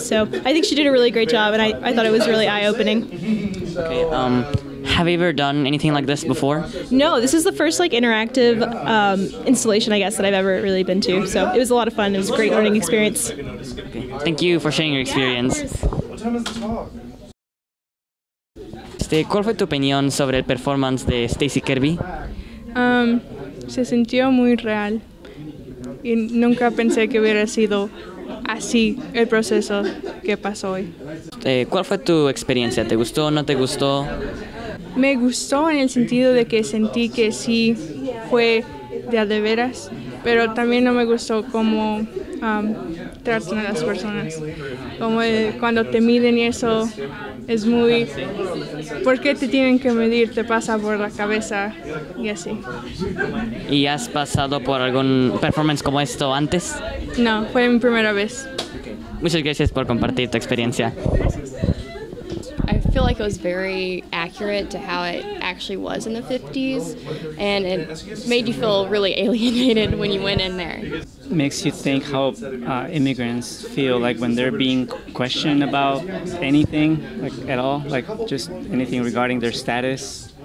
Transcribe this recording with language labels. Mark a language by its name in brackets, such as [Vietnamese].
[English] So I think she did a really great job, and I thought it was really eye-opening. Okay, have you ever done anything like this before? No, this is the first, interactive installation, I guess, that I've ever really been to. So it was a lot of fun. It was a great learning experience. Okay. Thank you for sharing your experience. [Spanish] ¿Cuál fue tu opinión sobre el performance de Stacey Kirby? Se sintió muy real y nunca pensé que hubiera sido así el proceso que pasó hoy. ¿Cuál fue tu experiencia? ¿Te gustó o no te gustó? Me gustó en el sentido de que sentí que sí fue de veras, pero también no me gustó cómo tratan a las personas. Como cuando te miden y eso es muy... ¿Por qué te tienen que medir? Te pasa por la cabeza y así. ¿Y has pasado por algún performance como esto antes? No, fue mi primera vez. Muchas gracias por compartir tu experiencia. [English] I feel like it was very accurate to how it actually was in the 50s, and it made you feel really alienated when you went in there. Makes you think how immigrants feel when they're being questioned about anything, at all, just anything regarding their status.